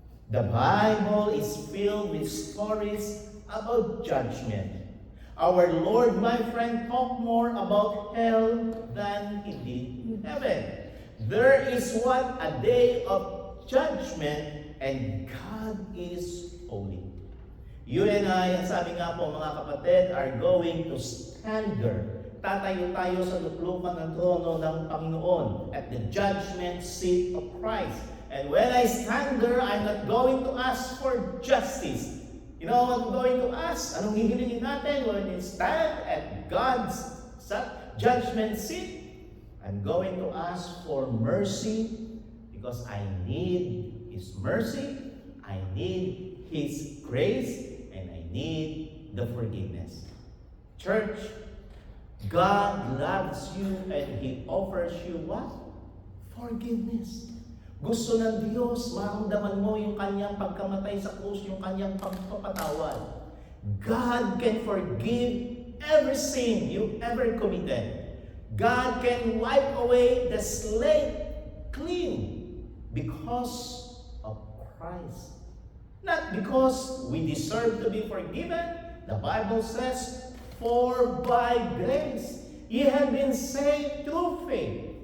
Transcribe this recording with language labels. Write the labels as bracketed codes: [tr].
[en] The Bible is filled with stories about judgment. Our Lord, my friend, talked more about hell than He did in heaven. There is what? A day of judgment, and God is holy. You and I, [tl] ang sabi nga po mga kapatid, [en] are going to stand there. [tl] Tatayo tayo sa luklukan ng trono ng Panginoon [en] at the judgment seat of Christ. And when I stand there, I'm not going to ask for justice. You know what I'm going to ask? [tl] Anong hihilingin natin [en] when we stand at God's judgment seat? I'm going to ask for mercy because I need His mercy, I need His grace, and I need the forgiveness. Church, God loves you and He offers you what? Forgiveness. [tl] Gusto ng Diyos, maramdaman mo yung kanyang pagkamatay sa krus, yung kanyang pagpapatawad. [en] God can forgive every sin you ever committed. God can wipe away the slate clean because of Christ. Not because we deserve to be forgiven. The Bible says, for by grace ye have been saved through faith.